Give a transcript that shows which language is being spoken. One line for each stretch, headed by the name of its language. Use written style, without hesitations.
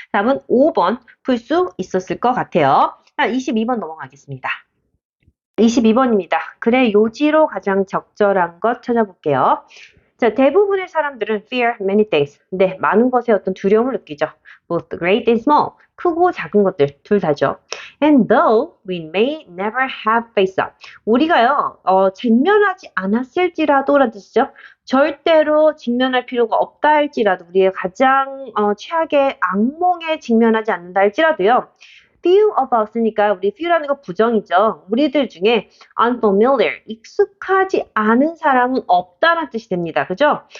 Korean: 답은 5번 풀 수 있었을 것 같아요. 22번 넘어가겠습니다. 22번입니다. 그래 요지로 가장 적절한 것 찾아볼게요. 자, 대부분의 사람들은
English: fear many things.
Korean: 네, 많은 것에 어떤 두려움을 느끼죠.
English: both great and small.
Korean: 크고 작은 것들 둘 다죠.
English: And though we may never have faced up.
Korean: 우리가요, 직면하지 않았을지라도라는 뜻이죠. 절대로 직면할 필요가 없다 할지라도 우리의 가장 최악의 악몽에 직면하지 않는다 할지라도요.
English: few of us
Korean: 니까 우리 few라는 거 부정이죠. 우리들 중에 unfamiliar, 익숙하지 않은 사람은 없다는 뜻이 됩니다. 그죠?